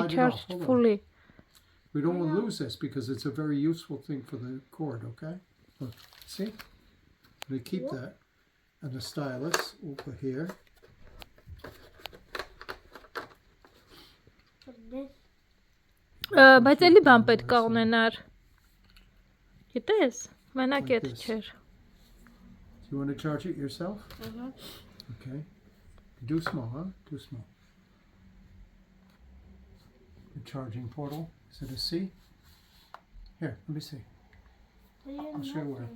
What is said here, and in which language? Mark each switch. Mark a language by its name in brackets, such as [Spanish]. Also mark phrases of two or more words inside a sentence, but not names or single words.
[English] slide it off. charged Hold on. fully. We don't want to lose this because it's a very useful thing for the cord. Okay. Look, see. We keep that, and the stylus we'll put here. For this. [Armenian] Բայց էլի բան պետք է ունենար։ Գիտես, մենակ [English] Like [Armenian] էդ [English] this. [Armenian] չէր։ [English] Do you want to charge it yourself? Okay. Do small, huh? Do small. The charging portal. Is it a C? Here, let me see. I'll show you where.